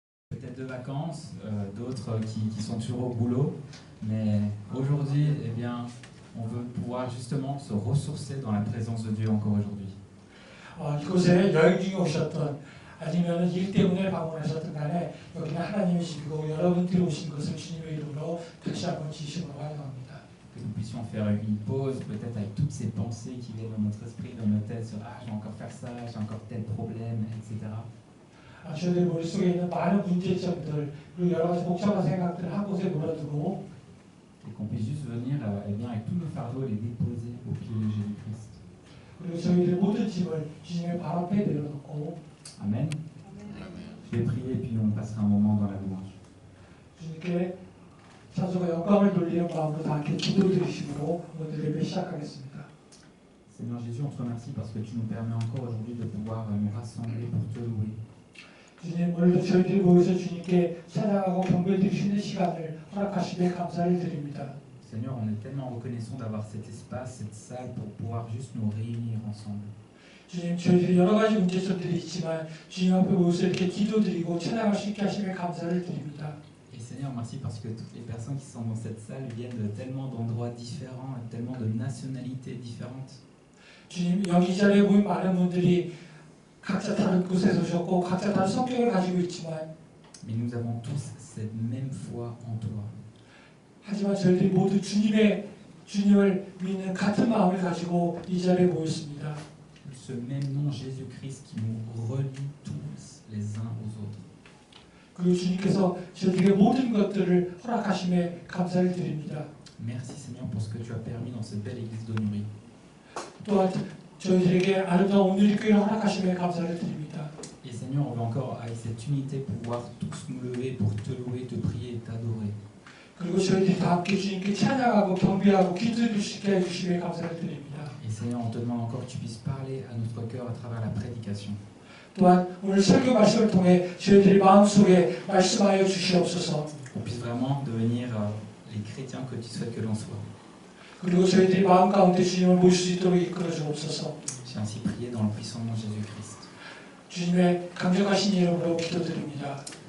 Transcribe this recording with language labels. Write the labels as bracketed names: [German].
[French] peut-être de vacances, d'autres qui sont toujours au boulot. Mais aujourd'hui, eh bien, on veut pouvoir justement se ressourcer dans la présence de Dieu encore aujourd'hui. [Korean] 이곳에 여행 중에 오셨던 아니면 일 때문에 방문하셨던 간에 여기는 하나님의 집이고 여러분들이 오신 것을 주님의 이름으로 다시 한번 진심으로 환영합니다. [French] Que nous puissions faire une pause, peut-être avec toutes ces pensées qui viennent dans notre esprit, dans nos têtes, sur ah, je vais encore faire ça, j'ai encore tel problème, etc. [Korean] 저희들 머릿속에 있는 많은 문제점들 그리고 여러 가지 복잡한 생각들을 한 곳에 몰아두고 [French] Et qu'on puisse juste venir eh bien, avec tous nos fardeaux et les déposer au pied de Jésus-Christ. [Korean] 그리고 저희들의 모든 짐을 주님의 발 앞에 내려놓고 [French] Amen. Je vais prier et puis on passera un moment dans la louange. [Korean] 주님께 찬송과 영광을 돌리는 마음으로 다 함께 기도드리심으로 오늘 예배 시작하겠습니다. [French] Seigneur Jésus, on te remercie parce que tu nous permets encore aujourd'hui de pouvoir nous rassembler pour te louer. [Korean] 주님, 오늘도 저희들이 모여서 주님께 찬양하고 경배드릴 수 있는 시간을 허락하시며 감사를 드립니다. [French] Seigneur, on est tellement reconnaissant d'avoir cet espace, cette salle pour pouvoir juste nous réunir ensemble. [Korean] 주님, 저희들이 여러 가지 문제점들이 있지만 주님 앞에 모여서 이렇게 기도드리고 찬양할 수 있게 하시며 감사를 드립니다. [French] Et Seigneur, merci parce que toutes les personnes qui sont dans cette salle viennent de tellement d'endroits différents, tellement de nationalités différentes. [Korean] 주님, 여기 자리에 모인 많은 분들이 각자 다른 곳에서 오셨고 각자 다른 성격을 가지고 있지만 [French] Mais nous avons tous cette même foi en toi. [Korean] 하지만 저희들이 모두 주님을 믿는 같은 마음을 가지고 이 자리에 모였습니다. [French] Ce même nom Jésus-Christ qui nous relie tous les uns aux autres. [Korean] 그리고 주님께서 저희들에게 모든 것들을 허락하심에 감사를 드립니다. [French] Merci Seigneur pour ce que tu as permis dans cette belle église d'Honorie. [Korean] 또한 저희들에게 아름다운 오늘의 교회를 허락하심에 감사를 드립니다. [French] Et Seigneur, on veut encore avec cette unité pouvoir tous nous lever pour te louer, te prier et t'adorer. [Korean] 그리고 저희들이 다 함께 주님께 찬양하고 경배하고 기도드릴 수 있게 해주심에 감사를 드립니다. [French] Et Seigneur, on te demande encore que tu puisses parler à notre cœur à travers la prédication. [Korean] 또한 오늘 설교 말씀을 통해 저희들의 마음속에 말씀하여 주시옵소서. [French] Qu'on puisse vraiment devenir les chrétiens que tu souhaites que l'on soit. [Korean] 그리고 저희들이 마음 가운데 주님을 모실 수 있도록 이끌어 주옵소서. [French] J'ai ainsi prié dans le puissant nom de Jésus-Christ. [Korean] 주님의 강력하신 이름으로 기도드립니다.